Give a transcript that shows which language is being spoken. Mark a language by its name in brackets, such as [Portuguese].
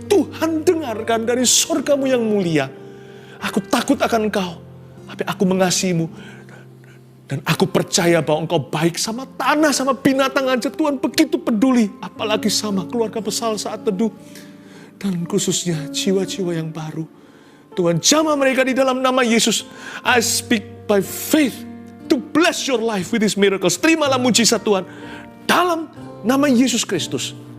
[Indonesian] Tuhan dengarkan dari sorgamu yang mulia. Aku takut akan Engkau, tapi aku mengasihimu. Dan aku percaya bahwa Engkau baik sama tanah, sama binatang aja. Tuhan begitu peduli. Apalagi sama keluarga besar saat teduh. Dan khususnya jiwa-jiwa yang baru. Tuhan jamah mereka di dalam nama Yesus. [English] I speak by faith to bless your life with these miracles. [Indonesian] Terimalah mujizat Tuhan dalam nama Yesus Kristus.